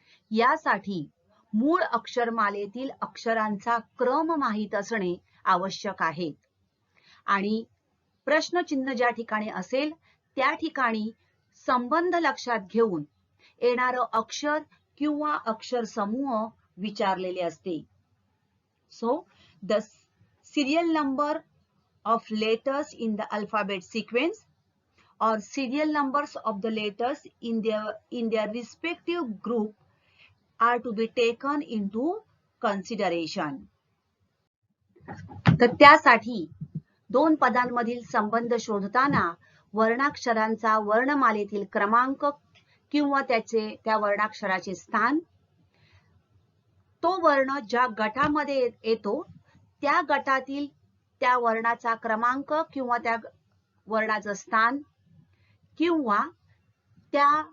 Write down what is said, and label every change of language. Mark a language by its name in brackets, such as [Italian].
[Marathi] यासाठी मूळ अक्षरमालेतील अक्षरांचा क्रम माहित असणे आवश्यक आहे. आणि प्रश्नचिन्ह ज्या ठिकाणी असेल त्या ठिकाणी संबंध लक्षात घेऊन येणारं अक्षर किंवा अक्षर समूह विचारलेले असते. [English] So the serial number of letters in the alphabet sequence or serial numbers of the letters in their respective group are to be taken into consideration. [Marathi] तर त्यासाठी 2 पदांमधील संबंध शोधताना वर्णाक्षरांचा वर्णमालेतील क्रमांक किंवा त्या वर्णाक्षराचे स्थान, तो वर्ण ज्या गटामध्ये येतो त्या गटातील त्या वर्णाचा क्रमांक किंवा त्या वर्णाचं स्थान किंवा त्या